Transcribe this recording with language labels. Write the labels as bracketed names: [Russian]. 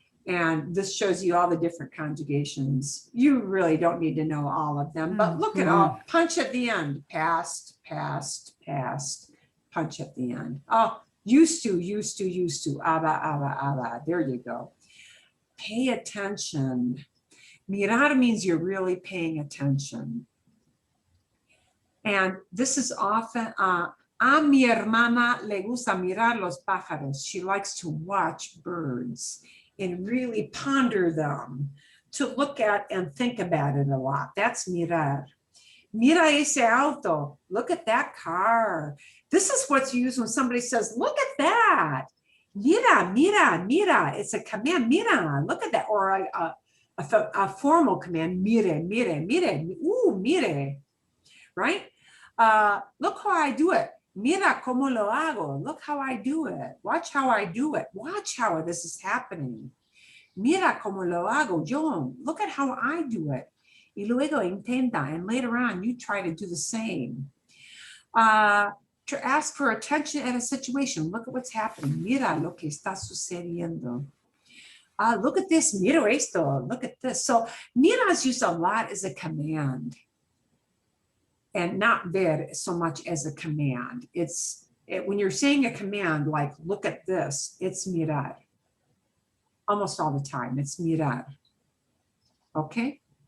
[English] And this shows you all the different conjugations. You really don't need to know all of them, but look at all, punch at the end, past, past, past, punch at the end. Oh, used to, aba. There you go. Pay attention. Mirar means you're really paying attention. And this is often, [Spanish] a mi hermana le gusta mirar los pájaros. [English] She likes to watch birds and really ponder them, to look at and think about it a lot. That's mirar. [Spanish] Mira ese auto. [English] Look at that car. This is what's used when somebody says, look at that. Mira, mira, mira. It's a command. Mira, look at that. Or a formal command. Mire, mire, mire. Mire. Right? Look how I do it. [Spanish] Mira cómo lo hago. [English] Look how I do it. Watch how I do it. Watch how this is happening. [Spanish] Mira cómo lo hago yo. [English] Look at how I do it. [Spanish] Y luego intenta. [English] And later on, you try to do the same. To ask for attention at a situation. Look at what's happening. [Spanish] Mira lo que está sucediendo. [English] Look at this. [Spanish] Mira esto. [English] Look at this. So mira is used a lot as a command. And not ver so much as a command. When you're saying a command like, look at this, it's mirar. Almost all the time, it's mirar. Okay?